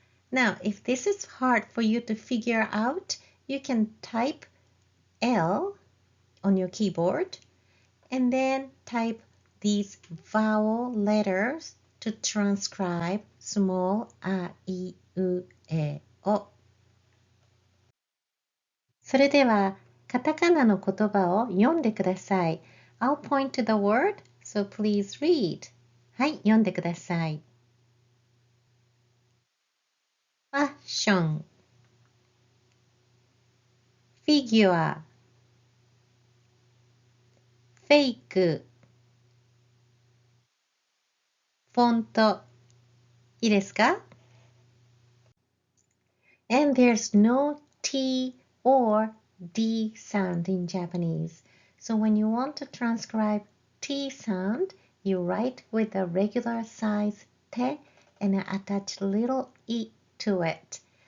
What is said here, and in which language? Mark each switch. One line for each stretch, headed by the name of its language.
English: Now, if this is hard for you to figure out, you can type L on your keyboard and then type these vowel letters to transcribe small a, I, U, E, O.
Japanese: それでは、カタカナの言葉を読んでください。
English: I'll point to the word, so please read.
Japanese: はい、読んでください。ファッション、フィギュア、フェイク、フォント。いいですか？
English: And there's no T or D sound in Japanese. So when you want to transcribe T sound, you write with a regular size te and attach little I to it.